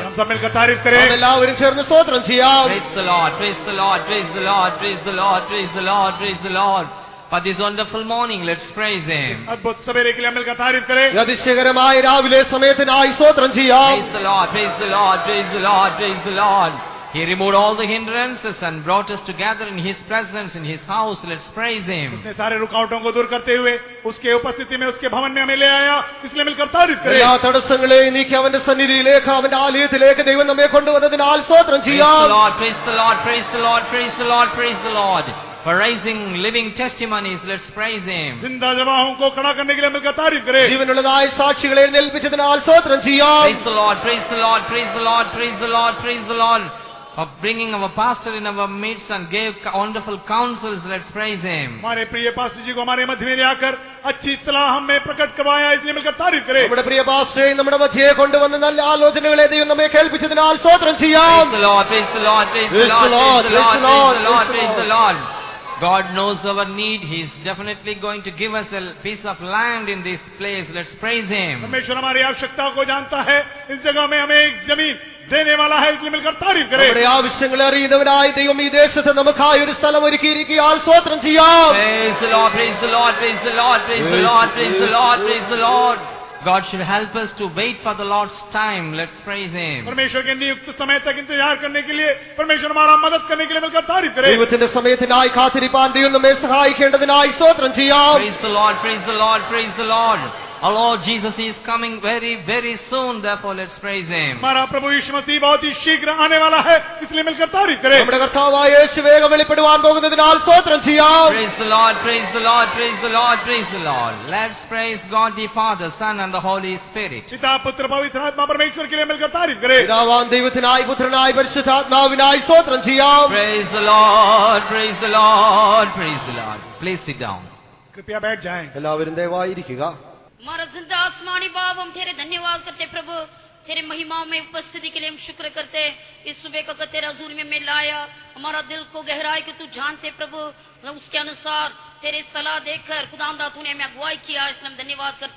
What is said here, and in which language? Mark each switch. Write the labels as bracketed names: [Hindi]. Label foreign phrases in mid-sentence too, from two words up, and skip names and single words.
[Hindi] हम सब मिलकर तारीफ [Malayalam] നാം [Hindi] करें। [Malayalam] എല്ലാവരും ചേർന്ന് സ്തോത്രം ചെയ്യാം. [English] Praise the Lord, praise the Lord, praise the Lord, praise the Lord, praise the Lord, praise the Lord. For this wonderful morning, let's praise Him. [Hindi] अद्भुत सवेरे के लिए हम मिलकर तारीफ करें। [Malayalam] ഈ അതിശയകരമായ രാവിലെ സമയത്തിനായി സ്തോത്രം ചെയ്യാം. [English] Praise the Lord, praise the Lord, praise the Lord, praise the Lord. He removed all the hindrances and brought us together in His presence, in His house. Let's praise Him. [Hindi] उसने सारे रुकावटों को दूर करते हुए उसके उपस्थिति में उसके भवन में हमें ले आया, इसलिए मिलकर तारीफ करें। [Malayalam] എല്ലാ തടസ്സങ്ങളെയും നീക്കി അവന്റെ സന്നിധിയിലേക്ക് അവന്റെ ആലയത്തിലേക്ക് ദൈവം നമ്മെ കൊണ്ടുവന്നതിനാൽ സ്തോത്രം [English] Praise [Malayalam] ചെയ്യാം. [English] the Lord, praise the Lord, praise the Lord, praise the Lord, praise the Lord. For raising living testimonies, let's praise Him. [Hindi] जिंदा जवाहों को खड़ा करने के लिए मिलकर तारीफ करें। [Malayalam] ജീവനുള്ളതായ സാക്ഷികളെ എഴുന്നേൽപ്പിച്ചതിനാൽ സ്തോത്രം ചെയ്യാം. [English] Praise the Lord, praise the Lord, praise the Lord, praise the Lord, praise the Lord. For bringing our pastor in our midst and gave wonderful counsels, let's praise Him. [Hindi] हमारे प्रिय पास्टर जी को हमारे मध्य में लाकर अच्छी सलाह हमें प्रकट करवाया, इसलिए मिलकर तारीफ करें। [Malayalam] നമ്മുടെ പ്രിയ പാസ്റ്ററെ നമ്മുടെ മധ്യയെ കൊണ്ടുവന്ന നല്ല ആലോചനകളെ ദൈവം നമ്മെ കേൾപ്പിച്ചതിനാൽ സ്തോത്രം ചെയ്യാം. [English] Praise the Lord, praise the Lord, praise the Praise Lord, the Lord, praise the Lord, praise the Lord, praise the Lord, praise praise the the Lord. God knows our need. He is definitely going to give us a piece of land in this place. Let's praise Him. [Hindi] परमेश्वर हमारी आवश्यकता को जानता है, इस जगह में हमें एक जमीन देने वाला है, इसलिए मिलकर तारीफ करें। [Malayalam] നമ്മുടെ ആവശ്യങ്ങളെ അറിയുന്നവനായി ദൈവം ഈ ദേശത്ത് നമുക്കായി ഒരു സ്ഥലം ഒരുക്കിയിരിക്കുകയാൽ സ്തോത്രം ചെയ്യാം. [English] Praise the Lord, praise the Lord, praise the Lord, praise the Lord, praise the Lord, praise the Lord. God should help us to wait for the Lord's time. Let's praise Him. [Hindi] परमेश्वर के नियुक्त समय तक इंतजार करने के लिए परमेश्वर हमारा मदद करने के लिए मिलकर तारीफ करें। [Malayalam] ദൈവത്തിന്റെ സമയത്തിനായി കാത്തിരിപ്പാൻ ദൈവം നമ്മെ സഹായിക്കേണ്ടതിനായി സ്തോത്രം ചെയ്യാം. [English] Praise the Lord, praise the Lord, praise the Lord. Our Lord Jesus is coming very, very soon. Therefore, let's praise Him. [Hindi] हमारा प्रभु यीशु मसीह बहुत ही शीघ्र आने वाला है, इसलिए मिलकर तारीफ करें. [Malayalam] നമ്മുടെ കർത്താവായ യേശു വേഗം വെളിപ്പെടുവാൻ പോകുന്നതിനാൽ സ്തോത്രം ചെയ്യാം. [English] Praise the Lord, praise the Lord, praise the Lord, praise the Lord. Let's praise God the Father, Son and the Holy Spirit. [Hindi] पिता पुत्र पवित्र आत्मा परमेश्वर के लिए मिलकर तारीफ करें. [Malayalam] പിതാവാം ദൈവത്തിനായി പുത്രനായി പരിശുദ്ധാത്മാവിനായി സ്തോത്രം ചെയ്യാം. [English] Praise the Lord, praise the Lord, praise the Lord. Please sit down. [Hindi] कृपया बैठ जाएं. [Malayalam] എല്ലാവരും ദയവായിരിക്കുക. [Hindi] हमारा जिंदा आसमानी बाप, हम तेरे धन्यवाद करते प्रभु, तेरे महिमाओं में उपस्थिति के लिए हम शुक्र करते. इस सुबह का तेरे हजूर में मैं लाया, हमारा दिल को गहराई कि तू जानते प्रभु, उसके अनुसार तेरे सलाह देकर खुदावंदा तूने हमें अगुवाई किया, इसलिए हम धन्यवाद करते.